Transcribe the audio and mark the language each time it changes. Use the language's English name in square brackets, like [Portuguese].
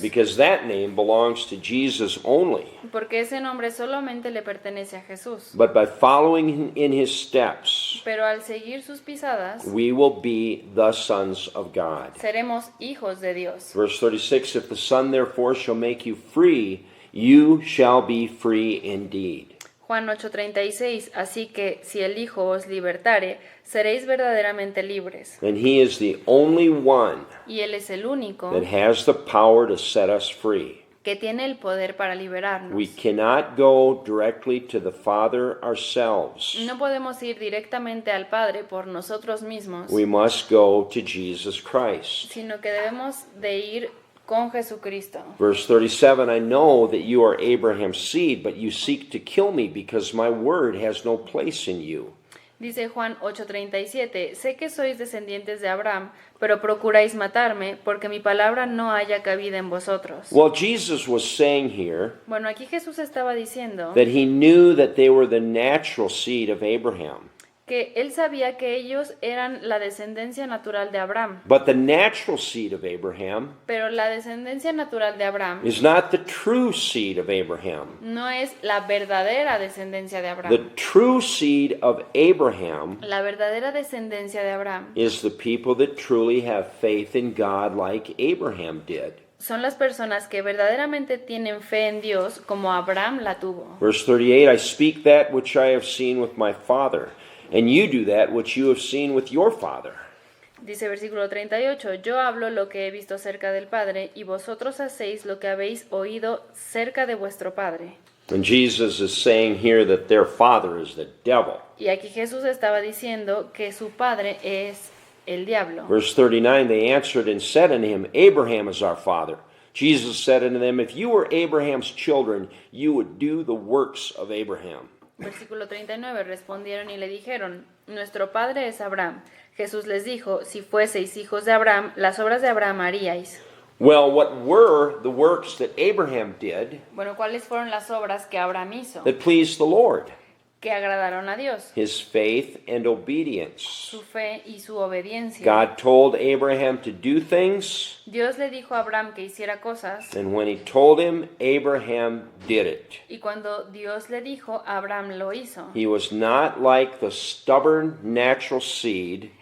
[English] because that name belongs to Jesus only. [Spanish] porque ese nombre solamente le pertenece a Jesús. [English] But by following in his steps, [Spanish] Pero al seguir sus pisadas, [English] we will be the sons of God. [Spanish] seremos hijos de Dios. [English] Verse 36, if the Son therefore shall make you free, you shall be free indeed. [Spanish] Juan 8:36, así que si el Hijo os libertare, seréis verdaderamente libres. [English] And he is the only one [Spanish] Y Él es el único [English] that has the power to set us free. [Spanish] que tiene el poder para liberarnos. [English] We cannot go directly to the Father ourselves. [Spanish] No podemos ir directamente al Padre por nosotros mismos, [English] We must go to Jesus Christ. [Spanish] sino que debemos de ir con Jesucristo. [English] Verse 37, I know that you are Abraham's seed, but you seek to kill me because my word has no place in you. [Spanish] Dice Juan 8:37, sé que sois descendientes de Abraham, pero procuráis matarme, porque mi palabra no haya cabida en vosotros. [English] Well, Jesus was saying here [Spanish] Bueno, aquí Jesús estaba diciendo [English] that he knew that they were the natural seed of Abraham. [Spanish] que él sabía que ellos eran la descendencia natural de Abraham, [English] But the natural seed of Abraham [Spanish] pero la descendencia natural de Abraham [English] is not the true seed of Abraham. [Spanish] no es la verdadera descendencia de [English] The [Spanish] Abraham. [English] true seed of Abraham [Spanish] La verdadera descendencia de Abraham [English] is the people that truly have faith in God like Abraham did. [Spanish] son las personas que verdaderamente tienen fe en Dios como Abraham la tuvo. [English] Verse 38, I speak that which I have seen with my father, and you do that which you have seen with your father. [Spanish] Dice versículo 38, yo hablo lo que he visto cerca del Padre, y vosotros hacéis lo que habéis oído cerca de vuestro Padre. [English] And Jesus is saying here that their father is the devil. [Spanish] Y aquí Jesús estaba diciendo que su padre es el diablo. [English] Verse 39, they answered and said unto him, Abraham is our father. Jesus said unto them, if you were Abraham's children, you would do the works of Abraham. [Spanish] Versículo 39, respondieron y le dijeron, nuestro padre es Abraham. Jesús les dijo, si fueseis hijos de Abraham, las obras de Abraham haríais. [English] Well, what were the works that Abraham did [Spanish] Bueno, ¿cuáles fueron las obras que Abraham hizo? [English] that pleased the Lord? [Spanish] Que agradaron a Dios. [English] His faith and obedience. [Spanish] Su fe y su obediencia. [English] God told Abraham to do things, [Spanish] Dios le dijo a Abraham que hiciera cosas, [English] and when he told him, Abraham did it. [Spanish] y cuando Dios le dijo, Abraham lo hizo. [English] He was not like the stubborn natural seed